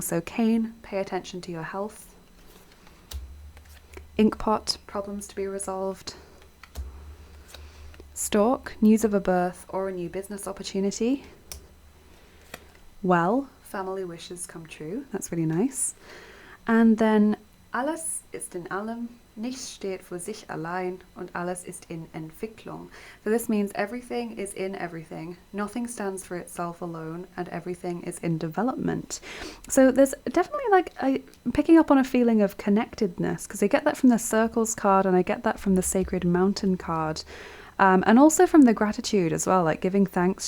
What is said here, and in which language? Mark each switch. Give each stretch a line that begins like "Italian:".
English: So Cane, pay attention to your health. Inkpot, problems to be resolved. Stork, news of a birth or a new business opportunity. Well, family wishes come true. That's really nice. And then
German: alles ist in allem, nichts steht für sich allein und alles ist in Entwicklung.
English: So this means everything is in everything, nothing stands for itself alone, and everything is in development. So there's definitely like picking up on a feeling of connectedness, because I get that from the Circles card and I get that from the Sacred Mountain card, and also from the Gratitude as well, like giving thanks.